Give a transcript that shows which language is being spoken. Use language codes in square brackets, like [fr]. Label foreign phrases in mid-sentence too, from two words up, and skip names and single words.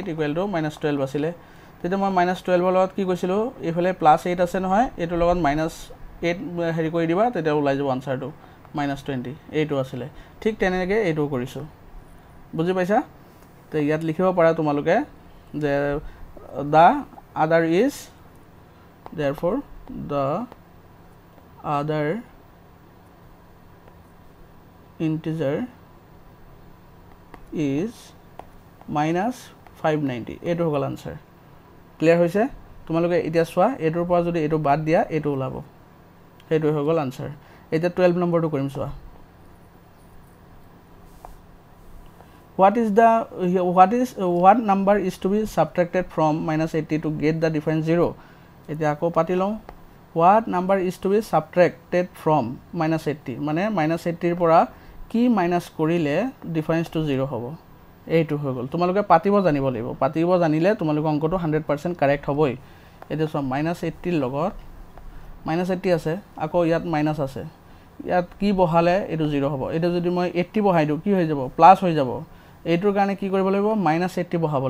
[as] ইকুৱেল টু -12 আছিল তেতিয়া মই -12ৰ লগত কি কৈছিলো এফালে +8 আছে নহয় এটোৰ লগত -8 হেৰি কৰি দিবা তেতিয়া ওলাই যাব আনসাৰটো -20 এইটো আছিল ঠিক তেনেকৈ এইটো কৰিছো বুজি পাইছা তে ইয়াত লিখিব পাৰা তোমালোকে যে [en] the other is therefore the other integer is -590 [as] এইটো হ'ল আনসাৰ ক্লিয়াৰ হৈছে তোমালোকে এতিয়া চোৱা এটোৰ পৰা যদি এটো বাদ দিয়া এটো ওলাব হেতু হৈ গ'ল আনসাৰ এতিয়া 12 নম্বৰটো কৰিম চোৱা [en] what number is to be subtracted from -80 to get the difference 0 [as] এতিয়া আকৌ পাতি লওঁ [en] what number is to be subtracted from -80 [as] মানে -80 ৰ পৰা কি মাইনাস কৰিলে ডিফাৰেন্সটো 0 হ'ব এইটো হৈ গ'ল তোমালোকে পাতিব জানিব লাগিব পাতিব জানিলে তোমালোকৰ অংকটো 100% কাৰেক্ট হ'বই এতিয়া চোৱা -80 ৰ লগত -80 আছে আকৌ ইয়াত মাইনাস আছে ইয়াত কি বহালে এটো 0 হ'ব এটা যদি মই 80 বহাই দিও কি হৈ যাব প্লাস হৈ যাব এইটোৰ কাৰণে কি কৰিব লাগিব -80